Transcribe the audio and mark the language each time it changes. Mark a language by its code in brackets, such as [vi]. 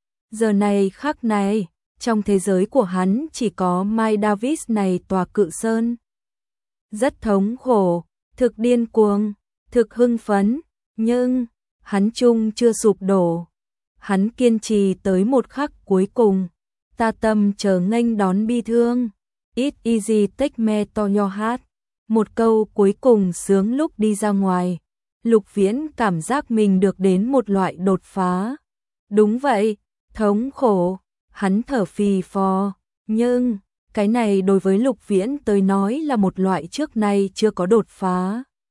[vi] Giờ này khắc này, trong thế giới của hắn chỉ có Mike Davis này tòa cự sơn. Rất thống khổ, thực điên cuồng, thực hưng phấn, nhưng hắn chung chưa sụp đổ. Hắn kiên trì tới một khắc cuối cùng, ta tâm chờ nghênh đón bi thương. [en] It easy take me to your heart. [vi] Một câu cuối cùng sướng lúc đi ra ngoài, Lục Viễn cảm giác mình được đến một loại đột phá. Đúng vậy, thống khổ, hắn thở phì phò, nhưng cái này đối với Lục Viễn tới nói là một loại trước nay chưa có đột phá.